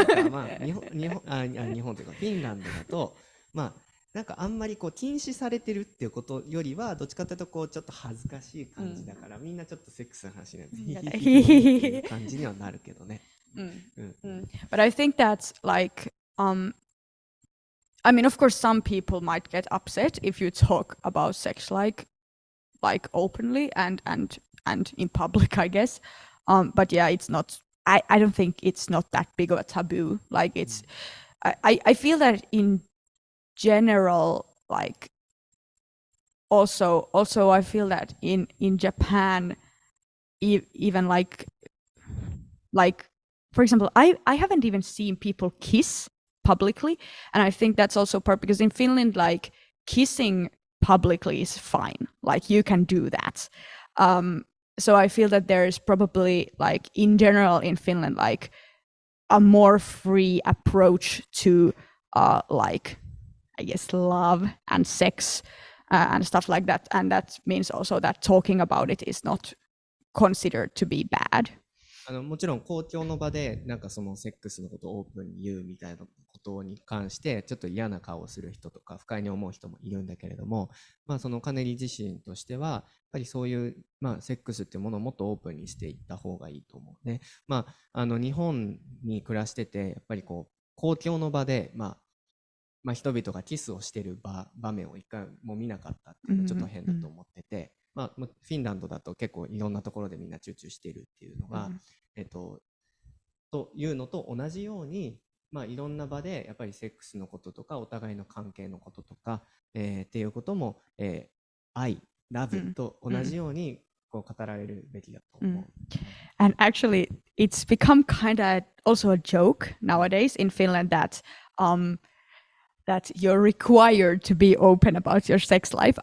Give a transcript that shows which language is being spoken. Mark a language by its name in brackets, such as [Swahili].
[Japanese] まあ、日本というかフィンランドだと、まあなんかあんまりこう禁止されてるっていうことよりは、どっちかというとこうちょっと恥ずかしい感じだから、みんなちょっとセックスの話になってっていう感じにはなるけどね。 [English] But I think that's like, I mean, of course, some people might get upset if you talk about sex like openly and in public, I guess. But yeah, it's not. I don't think it's not that big of a taboo. Like it's, I feel that in general, like also I feel that in Japan, even like for example, I haven't even seen people kiss publicly, and I think that's also part because in Finland, like kissing publicly is fine, like you can do that. So I feel that there is probably like in general in Finland like a more free approach to like I guess love and sex and stuff like that, and that means also that talking about it is not considered to be bad. [Japanese] もちろん公共の場でなんかそのセックスのことをオープンに言うみたいなことに関してちょっと嫌な顔をする人とか不快に思う人もいるんだけれども、まあ、そのカネリ自身としてはやっぱりそういう、まあ、セックスっていうものをもっとオープンにしていった方がいいと思うね。まあ、日本に暮らしててやっぱりこう公共の場で、まあ、人々がキスをしている場面を一回も見なかったっていうのはちょっと変だと思ってて、まあ、フィンランドだと結構いろんなところでみんなチューチューしているっていうのが、というのと同じように、まあ、いろんな場でやっぱりセックスのこととかお互いの関係のこととか、っていうことも、愛、ラブと同じようにこう語られるべきだと思う。 [English] And actually, it's become kind of also a joke nowadays in Finland that you're required to be open about your sex life.